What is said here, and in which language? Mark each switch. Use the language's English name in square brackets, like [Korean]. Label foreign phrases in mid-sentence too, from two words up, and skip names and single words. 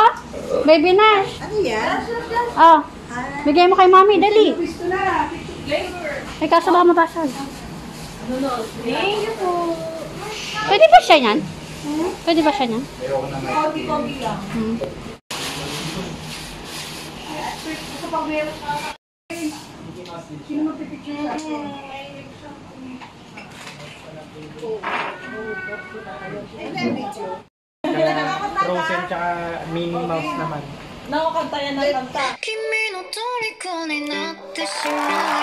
[Filipino] Baby Nash! Ano yan? Oh, bigay mo kay Mami, dali. Gusto na. Flavor. May kaso baka mabasag. [English] Thank you po. [Filipino] Pwede ba siya yan? Pwede ba siya yan? Konti-konti lang. Gusto pang meron ka. Sino magpipicture sa akin? Frozen tsaka Minnie Mouse naman. Nakakanta yan ng kanta. [Japanese] 君の虜になってしまう